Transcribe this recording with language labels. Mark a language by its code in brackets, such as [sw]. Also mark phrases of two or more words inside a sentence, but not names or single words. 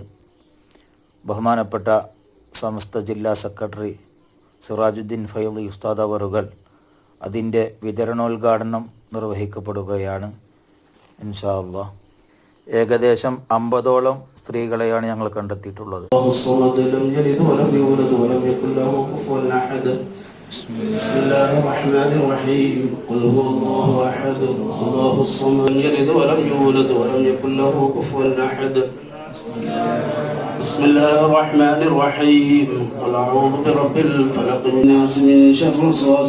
[ml] ബഹുമാനപ്പെട്ട സമസ്ത ജില്ലാ സെക്രട്ടറി സിറാജുദ്ദീൻ ഫൈളി ഉസ്താദ് അവറുകൾ അതിൻ്റെ വിതരണോദ്ഘാടനം നിർവഹിക്കപ്പെടുകയാണ് [ar] إن شاء الله. [ml] ഏകദേശം 50ഓളം സ്ത്രീകളെയാണ് ഞങ്ങൾ കണ്ടെത്തിയിട്ടുള്ളത്. [ar] بسم الله الرحمن الرحيم قل أعوذ برب الفلق الناس من شر الوسواس